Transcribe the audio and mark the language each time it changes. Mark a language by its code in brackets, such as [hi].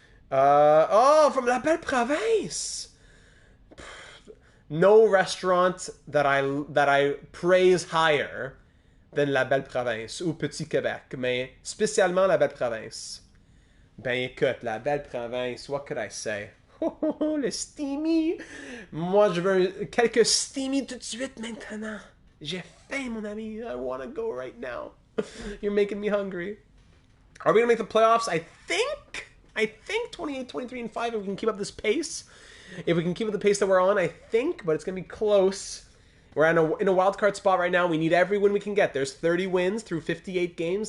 [en] From La Belle Province. No restaurant that I praise higher than La Belle Province [fr] ou Petit Québec, mais spécialement [en] La Belle Province. [fr] Ben écoute, [en] La Belle Province, what could I say? [fr] Le steamy! Moi, je veux quelques steamy tout de suite maintenant. J'ai faim, mon ami. [en] I want to go right now. You're making me hungry. Are we going to make the playoffs? I think 28, 23, and 5 if we can keep up this pace. If we can keep up the pace that we're on, I think, but it's going to be close. We're in a wild card spot right now. We need every win we can get. There's 30 wins through 58 games.